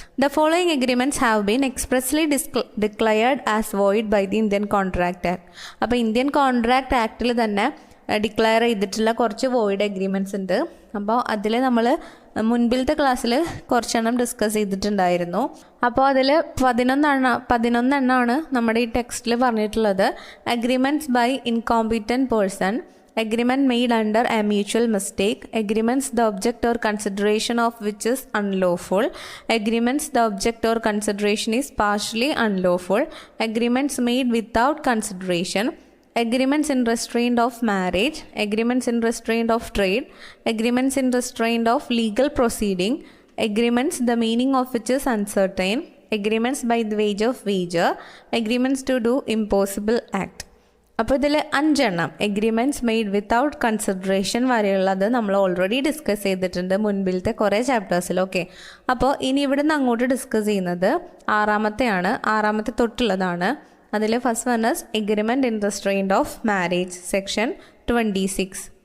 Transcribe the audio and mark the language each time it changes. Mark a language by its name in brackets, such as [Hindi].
[English] The following agreements have been expressly declared as void by the Indian contract act. [Malayalam] അപ്പോൾ Indian contract ആക്ടിൽ തന്നെ declare ചെയ്തിട്ടുള്ള കുറച്ച് void agreements ഉണ്ട്. അപ്പോൾ അതിൽ നമ്മൾ മുൻപിലത്തെ ക്ലാസ്സിൽ കുറച്ചെണ്ണം ഡിസ്കസ് ചെയ്തിട്ടുണ്ടായിരുന്നു. അപ്പോൾ അതിൽ 11 എണ്ണമാണ് നമ്മുടെ ഈ ടെക്സ്റ്റിൽ പറഞ്ഞിട്ടുള്ളത്. [English] Agreements by incompetent person, agreement made under a mutual mistake, agreements the object or consideration of which is unlawful, agreements the object or consideration is partially unlawful, agreements made without consideration, agreements in restraint of marriage, agreements in restraint of trade, agreements in restraint of legal proceeding, agreements the meaning of which is uncertain, agreements by the wage of wager, agreements to do impossible act. [Malayalam] അപ്പോൾ ഇതിൽ 5 എണ്ണം [English] agreements made without consideration [Malayalam] വരെയുള്ളത് നമ്മൾ already discuss ചെയ്തിട്ടുണ്ട് മുൻപിലത്തെ കുറേ ചാപ്റ്റേഴ്സിൽ. Okay, അപ്പോൾ ഇനി ഇവിടെ നിന്ന് അങ്ങോട്ട് ഡിസ്കസ് ചെയ്യുന്നത് ആറാമത്തെ തൊട്ടുള്ളതാണ്. [English] അതിൽ first one is agreement in restraint of marriage, section 26.